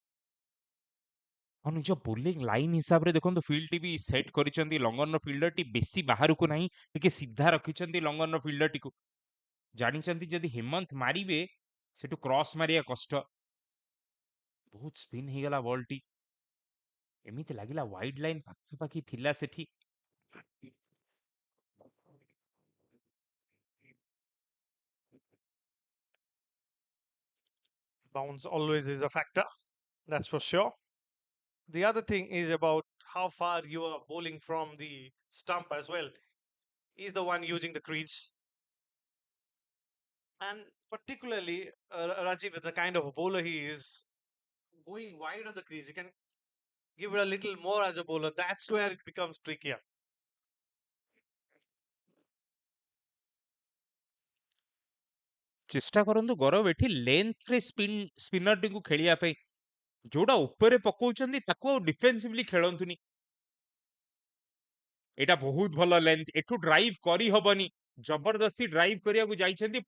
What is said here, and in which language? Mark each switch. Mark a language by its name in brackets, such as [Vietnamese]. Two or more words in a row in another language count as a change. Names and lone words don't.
[Odia] ଆଉ ନିଜ ବୋଲିଂ ଲାଇନ୍ ହିସାବରେ ଦେଖନ୍ତୁ ଫିଲ୍ଡଟି ବି ସେଟ୍ କରିଛନ୍ତି, ଲଙ୍ଗନର ଫିଲ୍ଡରଟି ବେଶୀ ବାହାରକୁ ନାହିଁ, ଟିକେ ସିଧା ରଖିଛନ୍ତି ଲଙ୍ଗନର ଫିଲ୍ଡରଟିକୁ। ଜାଣିଛନ୍ତି ଯଦି ହେମନ୍ତ ମାରିବେ ସେଠୁ କ୍ରସ୍ ମାରିବା କଷ୍ଟ। ବହୁତ ସ୍ପିନ୍ ହେଇଗଲା ବଲଟି, ଏମିତି ଲାଗିଲା [English] wide line [Odia] ପାଖାପାଖି ଥିଲା ସେଠି। [English] Bounce always is a factor, that's for sure. The other thing is about how far you are bowling from the stump as well. He's the one using the crease. And particularly, Rajiv, the kind of bowler he is, going wide of the crease, you can give it a little more as a bowler. That's where it becomes trickier. [Odia] ଚେଷ୍ଟା କରନ୍ତୁ ଗୌରବ ଏଠି ଲେନ୍ଥରେ ସ୍ପିନରଟିକୁ ଖେଳିବା ପାଇଁ, ଯୋଉଟା ଉପରେ ପକଉଛନ୍ତି ତାକୁ ଆଉ ଡିଫେନ୍ସିଭଲି ଖେଳନ୍ତୁନି। ଏଇଟା ବହୁତ ଭଲ ଲେନ୍ଥ, ଏଠୁ ଡ୍ରାଇଭ୍ କରିହବନି, ଜବରଦସ୍ତି ଡ୍ରାଇଭ୍ କରିବାକୁ ଯାଇଛନ୍ତି।